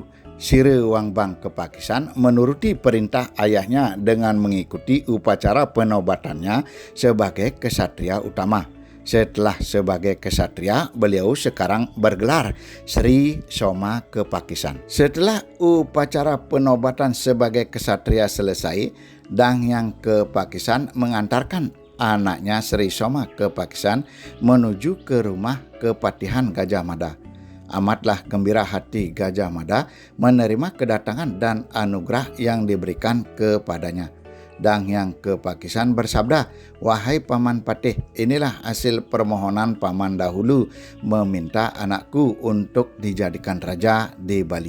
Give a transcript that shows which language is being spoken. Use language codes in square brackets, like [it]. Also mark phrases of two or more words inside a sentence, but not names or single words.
[id] Sira Wangbang Kepakisan menuruti perintah ayahnya dengan mengikuti upacara penobatannya sebagai kesatria utama. Setelah sebagai kesatria, beliau sekarang bergelar Sri Soma Kepakisan. Setelah upacara penobatan sebagai kesatria selesai, Dang Hyang Kepakisan mengantarkan anaknya Sri Soma Kepakisan menuju ke rumah Kepatihan Gajah Mada. Amatlah gembira hati Gajah Mada menerima kedatangan dan anugerah yang diberikan kepadanya. Dang Hyang Kepakisan bersabda, "Wahai Paman Patih, inilah hasil permohonan paman dahulu meminta anakku untuk dijadikan raja di Bali.